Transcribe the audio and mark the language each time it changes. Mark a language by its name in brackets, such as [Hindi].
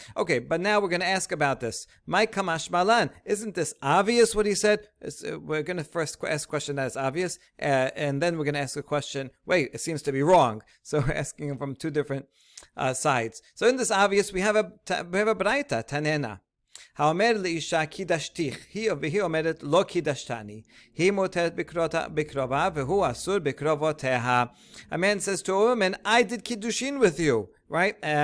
[English] Okay, but now we're going to ask about this. [Aramaic] My kamash malan, [English] isn't this obvious what he said? We're going to first ask a question that is obvious, and then we're going to ask a question, wait, it seems to be wrong. So we're asking him from two different sides. So in this obvious, we have a braita, tanena. [Hebrew] האומר לאישה קידשתיך, והיא אומרת לא קידשתני. היא מותרת בקרובה, והוא אסור בקרובותיה. [English] A man says to a woman, I did kiddushin with you, right?